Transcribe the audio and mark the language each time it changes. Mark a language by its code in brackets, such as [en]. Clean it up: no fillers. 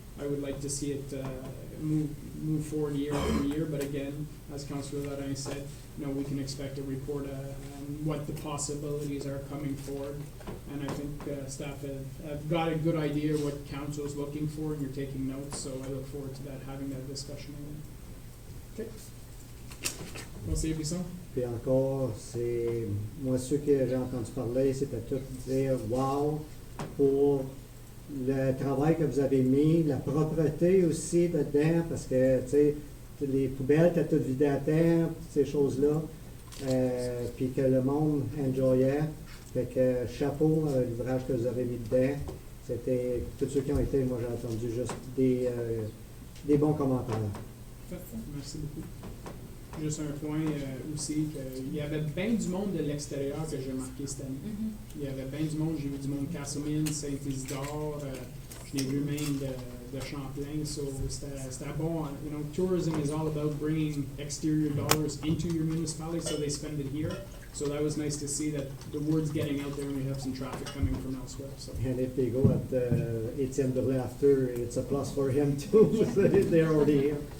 [en] I would like to see it move forward year after year, but again, as Councillor Ladin said, we can expect a report on what the possibilities are coming forward. And I think staff have got a good idea what council is looking for, and you're taking notes, so I look forward to having that discussion again. [fr] Okay. Conseiller Bisson? puis encore, c'est, moi, ceux que j'ai entendu parler, c'était tout dire wow pour le travail que vous avez mis, la propreté aussi dedans, parce que, tu sais, les poubelles étaient toutes vidées à terre, ces choses-là, puis que le monde enjoyait. Fait que chapeau, l'ouvrage que vous avez mis dedans. C'était, tous ceux qui ont été, moi j'ai entendu juste des bons commentaires. Merci beaucoup. Juste un point aussi, qu'il y avait bien du monde de l'extérieur que j'ai remarqué cette année. Il y avait bien du monde, j'ai vu du monde de Castlemine, Saint-Isidore, je l'ai vu même de Champlain, so c'était bon. [en] Tourism is all about bringing exterior dollars into your municipality, so they spend it here. So that was nice to see that the word's getting out there and we have some traffic coming from elsewhere. So. And if they go at Etienne de after, it's a plus for him too. They're already here.